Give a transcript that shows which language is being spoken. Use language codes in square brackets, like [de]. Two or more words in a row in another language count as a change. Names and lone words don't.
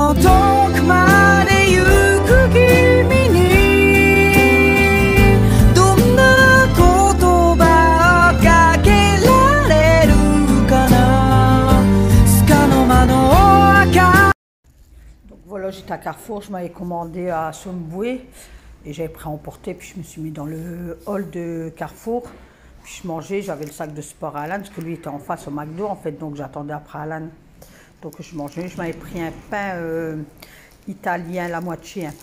[ja] 遠くまで行く君にどんな言葉をかけられるかなスカの間の赤。 [fr] Donc voilà, j'étais à Carrefour, je m'avais commandé à Somboué et j'avais pris à emporter, puis je me suis mis dans le hall de Carrefour. Puis je mangeais, j'avais le sac de sport à Alan, parce que lui était en face au McDo en fait, donc j'attendais après Alan. Donc je mangeais, je m'avais pris un pain italien, la moitié, hein.